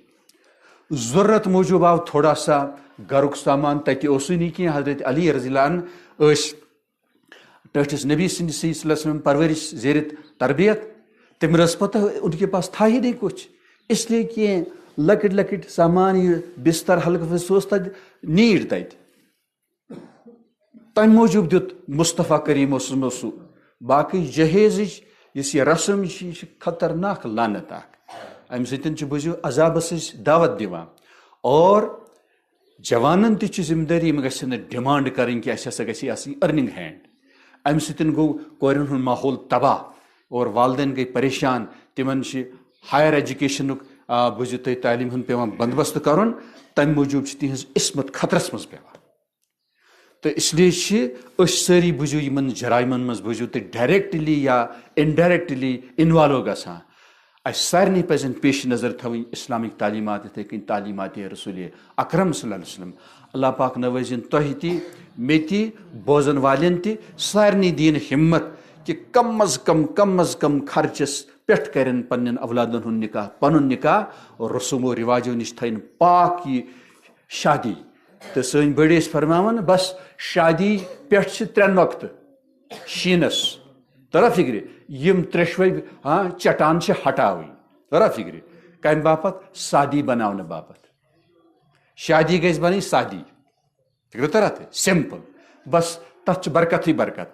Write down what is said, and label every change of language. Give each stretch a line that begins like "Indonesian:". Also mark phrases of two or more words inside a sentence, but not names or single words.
Kashmiri: ضروٗرت موٗجوٗب آو
Urdu: تھوڑا سا
Kashmiri: گرُک سامان، تتہِ اوسُے نہٕ کینٛہہ. حضرت علی
Arabic: رضی اللہ عنہ
Kashmiri: ٲسۍ ٹٲٹھِس نبی سٕنٛدِ
Arabic: صلی اللہ علیہ وسلم
Kashmiri: پرورش زیرِ تربیت، تٔمۍ رٔژ پتہ
Urdu: ان کے پاس تھا ہی نہیں کچھ، اس لیے
Kashmiri: کینٛہہ لۄکٕٹۍ لۄکٕٹۍ سامان، یہِ بستر حلقہٕ سُہ اوس تتہِ نیٖڈ تتہِ. تمہِ موٗجوٗب دیُت مصطفیٰ کریم اوسمو سُہ. باقٕے جہیزٕچ یُس یہِ رسم چھِ، یہِ چھِ خطرناک لعنت اکھ. امہِ سۭتۍ چھُ بوٗزِو عذابس أسۍ دعوت دِوان. اور جوانن تہ ذمہ داری گژھن
Urdu: ڈیمانڈ کریں کہ
Kashmiri: اَسہِ ہسا گژھِ آسٕنۍ
English: earning hand.
Kashmiri: امہ سۭتۍ گوٚو کورٮ۪ن ہُنٛد ماحول تباہ اور والدین گٔے پریشان. تمن چھِ
English: higher educationُک
Kashmiri: بوٗزِو تُہۍ تعلیٖم ہُنٛد پیٚوان بندوبست کرُن. تمہِ موٗجوٗب چھِ تِہنٛز عصمت خطرس منٛز پیٚوان.
Urdu: تو اس لیے
Kashmiri: چھِ أسۍ سٲری بوٗزِو یِمن جرایمن منٛز بوٗزِو تُہۍ
English: directly or indirectly involve
Kashmiri: گژھان. اَسہِ سارنٕے پزن پیش نظر تھاوٕنۍ اسلامِک تعلیٖمات یِتھٕے کٔنۍ تعلیٖمات رسول اکرم
Arabic: صلی اللہ علیہ وسلم.
Kashmiri: اللہ پاک نوٲزِن تۄہہِ تہِ مےٚ تہِ بوزن والٮ۪ن تہِ سارنٕے دِیِن ہمت کہ کم از کم خرچس پٮ۪ٹھ کرن پننٮ۪ن اولادن ہُنٛد نکاح پنُن نکاح اور رسوم و رواجو نش تھٲیِن پاک یہ شادی. تو سٲنۍ بٔڑۍ ٲسۍ فرماوان بس شادی پٮ۪ٹھ چھِ 3 نۄقطہٕ شیٖنس ترا فکرِ یم ترٛیشوے چٹان چھِ ہٹاوٕنۍ ترا فکرِ کمہِ باپتھ سادی بناونہٕ باپتھ. شادی گژھِ بنٕنۍ سادی فکر ترا تہِ سمپل بس تتھ چھِ برکتٕے برکت.